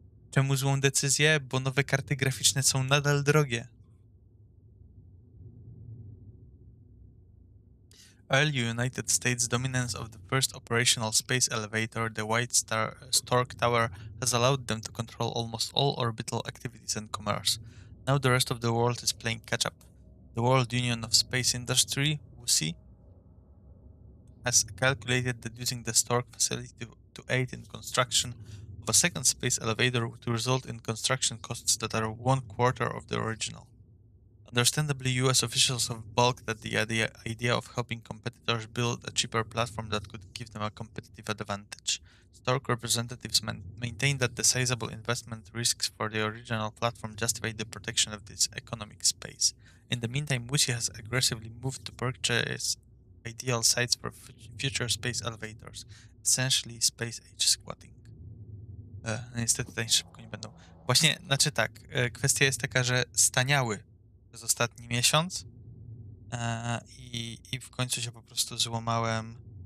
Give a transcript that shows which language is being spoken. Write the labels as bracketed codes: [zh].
[pl] Czemu złą decyzję? Bo nowe karty graficzne są nadal drogie. [en] Early United States dominance of the first operational space elevator, the White Stork Tower, has allowed them to control almost all orbital activities and commerce. Now the rest of the world is playing catch-up. The World Union of Space Industry, WUSI, has calculated that using the Stork facility to aid in construction of a second space elevator would result in construction costs that are 1/4 of the original. Understandably, US officials have balked at the idea of helping competitors build a cheaper platform that could give them a competitive advantage. Stork representatives maintain that the sizable investment risks for the original platform justify the protection of this economic space. In the meantime, WUSI has aggressively moved to purchase ideal sites for future space elevators, essentially space-age squatting. [pl] Niestety tutaj szybko nie będą. Właśnie, znaczy tak, kwestia jest taka, że staniały przez ostatni miesiąc i w końcu się po prostu złamałem.